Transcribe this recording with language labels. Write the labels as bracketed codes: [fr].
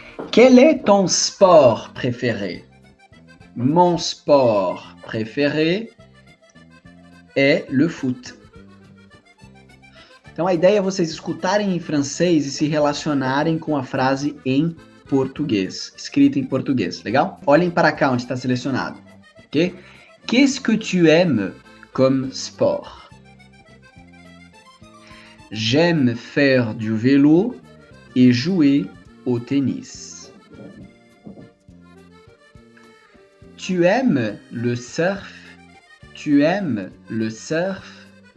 [fr] Quel est ton sport préféré? Mon sport préféré est le foot. [pt] Então a ideia é vocês escutarem em francês e se relacionarem com a frase em português, escrita em português, legal? Olhem para cá onde está selecionado, ok? [fr] Qu'est-ce que tu aimes comme sport? J'aime faire du vélo et jouer au tennis. Tu aimes le surf? Tu aimes le surf?